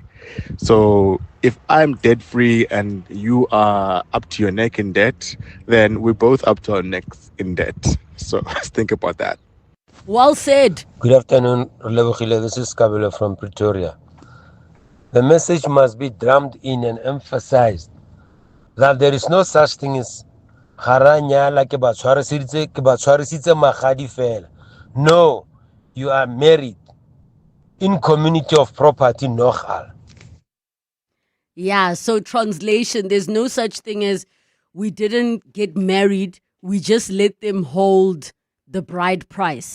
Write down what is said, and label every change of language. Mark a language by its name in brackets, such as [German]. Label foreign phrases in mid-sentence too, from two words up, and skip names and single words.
[English] So if I'm debt free and you are up to your neck in debt, then we're both up to our necks in debt. So let's think about that. Well said. Good afternoon, Relebogile. This is Kabelo from Pretoria. The message must be drummed in and emphasized that there is no such thing as [Tswana] haranyala ke ba tshwarisitse magadi fela. [English] No, you are married in community of property nogal. Yeah, so translation, there's no such thing as we didn't get married, we just let them hold the bride price.